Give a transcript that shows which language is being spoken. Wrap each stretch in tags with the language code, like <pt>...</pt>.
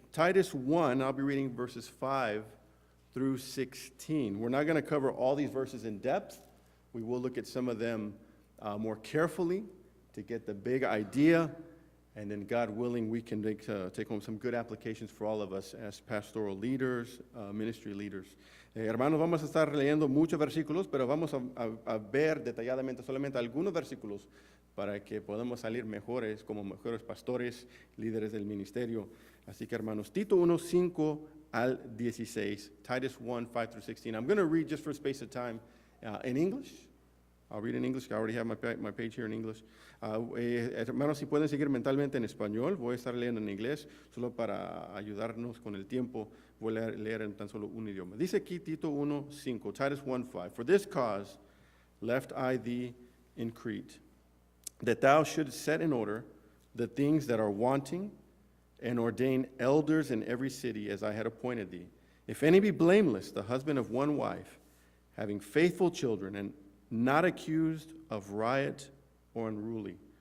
<en>Titus 1, I'll be reading verses 5 through 16. We're not going to cover all these verses in depth. We will look at some of them more carefully to get the big idea. And then, God willing, we can take home some good applications for all of us as pastoral leaders, ministry leaders.</en> <es>Hermanos, vamos a estar leyendo muchos versículos, pero vamos a ver detalladamente solamente algunos versículos para que podamos salir mejores, como mejores pastores, líderes del ministerio. Así que, hermanos, Tito 1, 5 al 16,</es> <en>Titus 1, 5 through 16. I'm going to read just for space of time in English. I'll read in English. I already have my page here in English.</en> <es>Hermanos, si pueden seguir mentalmente en español, voy a estar leyendo en inglés, solo para ayudarnos con el tiempo. Voy a leer en tan solo un idioma. Dice aquí Tito 1, 5, Titus 1, 5.</es> <en>For this cause left I thee in Crete, that thou shouldst set in order the things that are wanting, and ordain elders in every city as I had appointed thee. If any be blameless, the husband of one wife, having faithful children, and not accused of riot or unruly.</en>